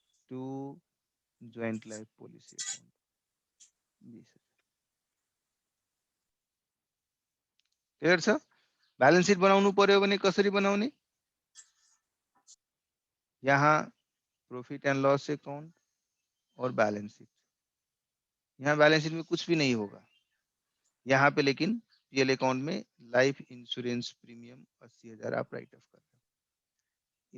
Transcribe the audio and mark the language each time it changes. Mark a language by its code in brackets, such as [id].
[en] To joint life policy account 20,000। [ne] Clear छ? Balance seat बनाउनु पर्यो भने कसरी बनाउने? [hi] यहाँ प्रॉफिट एंड लॉस अकाउंट और बैलेंस शीट। यहाँ बैलेंस शीट में कुछ भी नहीं होगा। यहाँ पे लेकिन पीएल अकाउंट में लाइफ इंश्योरेंस प्रीमियम 80,000 आप राइट ऑफ कर रहे हो।